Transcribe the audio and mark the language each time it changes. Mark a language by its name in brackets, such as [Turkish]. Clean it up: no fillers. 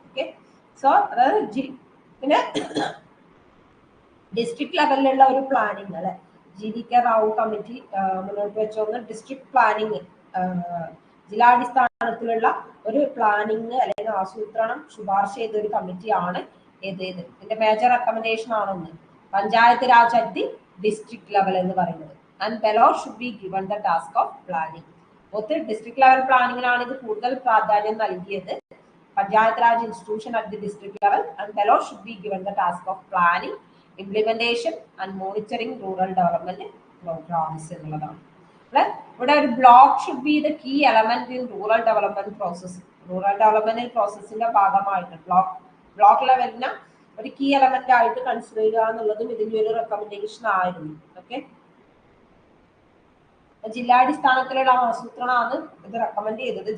[Malayalam] Okay, so അതായത് പിന്നെ district ലെവലിലുള്ള ഒരു പ്ലാനിങ് അല്ലെ GVK റാവു കമ്മിറ്റി മുന്നോട്ട് വെച്ചോന്ന് ഡിസ്ട്രിക്ട് പ്ലാനിങ്, ജില്ലാടിസ്ഥാനത്തിലുള്ള ഒരു പ്ലാനിങ് അല്ലെങ്കിൽ ആസൂത്രണം ശുപാർശ ചെയ്ത ഒരു കമ്മിറ്റിയാണ് ഇതിന്റെ മേജർ റെക്കമെൻഡേഷൻ ആണെന്ന് panchayat Raj at the district level എന്ന് പറയുന്നത്. [English] And below should be given the task of planning. [Malayalam] District level പ്ലാനിങ്ങിനാണ് ഇത് കൂടുതൽ പ്രാധാന്യം നൽകിയത്. [English] panchayat raj institution at the district level and below should be given the task of planning, implementation and monitoring rural development programs [Malayalam] എന്നുള്ളതാണ്. ഇവിടെ ഒരു [English] Block should be the key element in rural development process. [Malayalam] Rural development പ്രോസസ്സിന്റെ ഭാഗമായിട്ട് block ലെവലിന് ഒരു key element ആയിട്ട് consider ചെയ്യുക എന്നുള്ളതും ഇതിന്റെ ഒരു റെക്കമെൻഡേഷൻ ആയിരുന്നു. ഓക്കെ, ജില്ലാടിസ്ഥാനത്തിലുള്ള ആസൂത്രണമാണ് ഇത് റെക്കമെൻഡ് ചെയ്തത്.